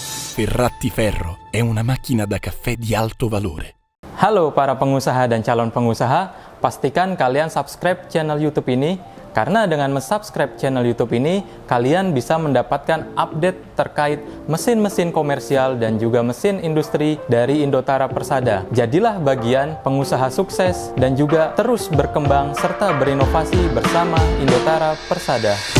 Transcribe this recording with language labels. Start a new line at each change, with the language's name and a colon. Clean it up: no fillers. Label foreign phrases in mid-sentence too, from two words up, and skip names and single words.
Italian: Ferrati Ferro è una macchina da caffè di alto valore.
Indonesian: Halo para pengusaha dan calon pengusaha, pastikan kalian
English: subscribe channel
Indonesian: YouTube ini, karena dengan
English: subscribe channel
Indonesian: YouTube ini, kalian bisa mendapatkan update terkait mesin-mesin komersial dan juga mesin industri dari Indotara Persada. Jadilah bagian pengusaha sukses dan juga terus berkembang serta berinovasi bersama Indotara Persada.